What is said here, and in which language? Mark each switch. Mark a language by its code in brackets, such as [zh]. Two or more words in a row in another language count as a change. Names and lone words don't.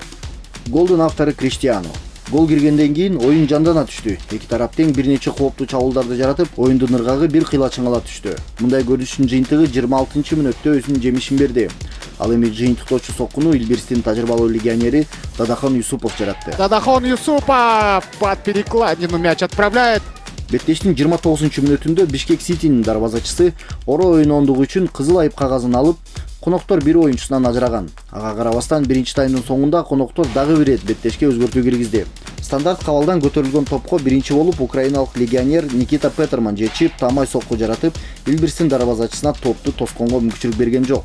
[ky] Голдун автору Криштиану. Гол киргенден кийин оюн жандана түштү. Эки тарап тең бир нече кооптуу чабуулдарды жаратып, оюндун ыргагы бир кыйла чыңала түштү. Мындай көрүнүштүн жыйынтыгы 26-мүнөттө өзүнүн жемишин берди. Ал эми жыйынтыктоочу соккуну Элбирстин тажрыйбалуу легионери Дадахон Юсупов жаратты. [ru] Дадахон Юсупов под перекладину мяч отправляет. [ky] Беттештин 29-мүнөтүндө Бишкек Ситинин дарбазачысы оро ойнондугу үчүн кызыл айып кагазын алып, коноктор бир оюнчусунан ажыраган. Ага карабастан биринчи таймдын соңунда коноктор дагы бир рет беттешке өзгөртүү киргизди. Стандарт кабалдан көтөрүлгөн топко биринчи болуп украиналык легионер Никита Петерман жетишип, тамай сокку жаратып, Элбирстин дарбазачысына топту тосконго мүмкүнчүлүк берген жок.